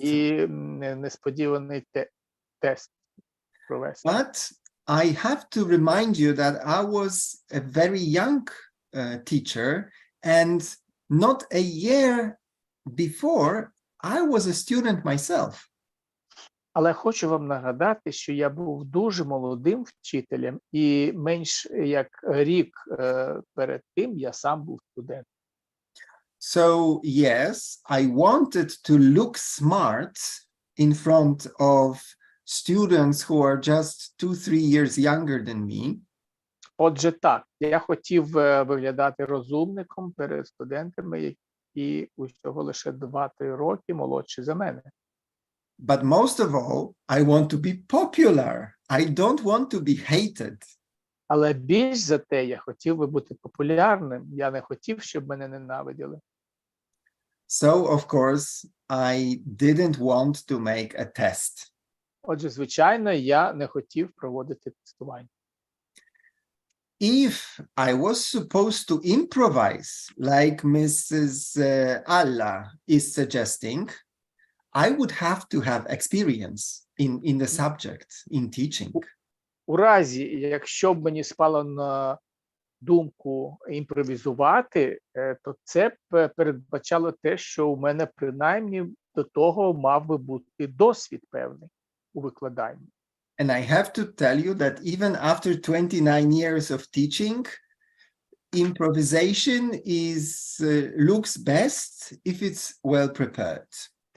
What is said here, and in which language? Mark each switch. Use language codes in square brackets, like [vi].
[uk] І несподіваний тест провести. [en] But I have to remind you that I was a very young teacher, and not a year before I was a student myself. [uk] Але хочу вам нагадати, що я був дуже молодим вчителем, і менш як рік перед тим я сам був студентом. [en] So yes, I wanted to look smart in front of students who are just 2-3 years younger than me. [uk] Отже, так, я хотів виглядати розумником перед студентами, які усього лише 2-3 роки молодші за мене. [en] But most of all, I want to be popular. I don't want to be hated. [uk] Але більш за те, я хотів би бути популярним, я не хотів, щоб мене ненавиділи. [en] So, of course, I didn't want to make a test. [uk] Отже, звичайно, я не хотів проводити тестування. [en] If I was supposed to improvise, like Mrs. Alla is suggesting, I would have to have experience in the subject, in teaching. [uk] У разі, якщо б мені спало на думку імпровізувати, то це передбачало те, що у мене принаймні до того мав би бути досвід певний у викладанні. [en] And I have to tell you that even after 29 years of teaching, improvisation looks best if it's well prepared.